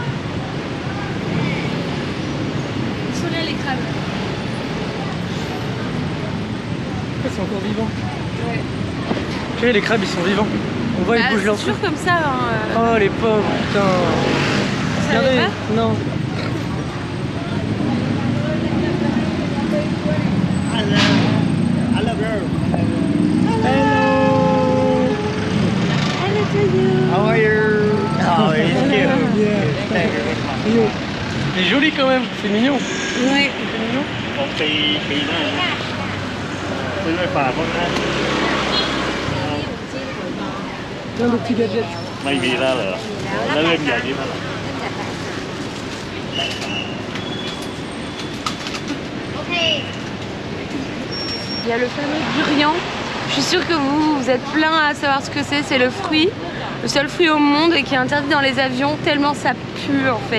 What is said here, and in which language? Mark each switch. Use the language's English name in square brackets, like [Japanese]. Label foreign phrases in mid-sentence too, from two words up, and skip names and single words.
[French] Ils sont là les crabes. C'est encore vivant. Ouais. Ok, les crabes ils sont vivants. On voit ils bougent leur C'est truc. toujours comme ça. Hein, Oh les pauvres, putain. Ça savais pas? Non. [English] Hello to you. How are you? Oh, it's cute. [French] Mignon. Il est joli quand même, c'est mignon. Ouais. C'est mignon. [Thai] ปีหน้าซื้อไปฝากเขานะ [French] Plein de petits gadgets. [Thai] ไม่มีแล้วเหรอแล้วเล่นใหญ่นี้เท่าไหร่ [French] Il y a le fameux durian. Je suis sûre que vous êtes plein à savoir ce que c'est le fruit. Le seul fruit au monde et qui est interdit dans les avions tellement ça pue en fait.